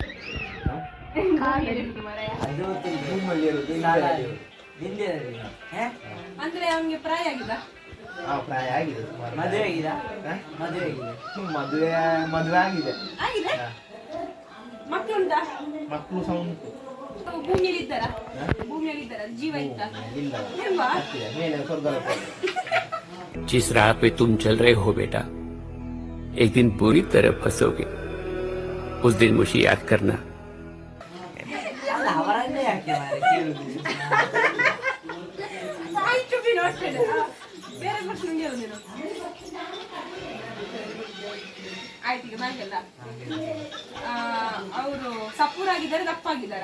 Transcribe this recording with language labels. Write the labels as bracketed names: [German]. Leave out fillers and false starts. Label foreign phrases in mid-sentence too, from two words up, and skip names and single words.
[Kannada] ಅಂದ್ರೆ ಅವನಿಗೆ ಪ್ರಾಯ ಆಗಿದ? ಪ್ರಾಯ ಆಗಿದೆ. ಮದುವೆ ಆಗಿದೆ. ಮದುವೆ ಆಗಿದೆ. ಆಗಿದೆ? ಮಕ್ಕಳು ಉಂಟಾ? ಮಕ್ಕಳು ಸಹ ಉಂಟು. ಭೂಮಿಯಲ್ಲಿ ಇದ್ದಾರ? ಜೀವ ಇತ್ತ? ಇಲ್ವಾ? ಮೇಲೆ ಸ್ವರ್ಗ. [Hindi] जिस राह पे तुम चल रहे हो बेटा, एक दिन बुरी तरह फंसोगे. उस दिन मुझे याद करना. [Kannada] ಅವರನ್ನೇ ಯಾಕೆ ಕೇಳುದು? ಆಯ್ತು ಬಿಡು, ಅಷ್ಟೇ. ಬೇರೆ ಪ್ರಶ್ನೆ ಹೇಳು ನೀನು. ಆಯ್ತು, ಈಗ ನಂಗೆಲ್ಲ ಅವರು ಸಪೂರಾಗಿದ್ದಾರೆ, ದಪ್ಪಾಗಿದ್ದಾರ?